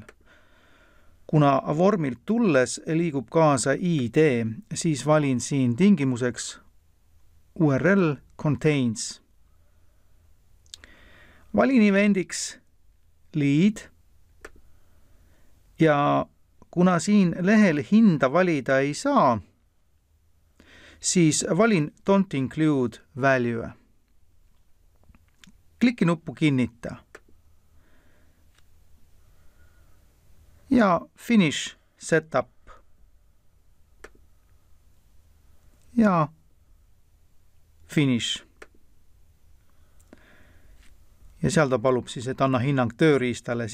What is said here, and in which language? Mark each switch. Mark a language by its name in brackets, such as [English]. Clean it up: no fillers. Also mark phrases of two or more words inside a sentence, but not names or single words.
[Estonian] Kuna vormilt tulles liigub kaasa ID, siis valin siin tingimuseks [English] URL contains. [Estonian] Valin evendiks lead ja kuna siin lehel hinda valida ei saa, siis valin [English] don't include value. [Estonian] Kliki nuppu kinnita. Ja [English] finish setup. [Estonian] Ja finish. Ja seal ta palub siis, et anna hinnang tööriistale.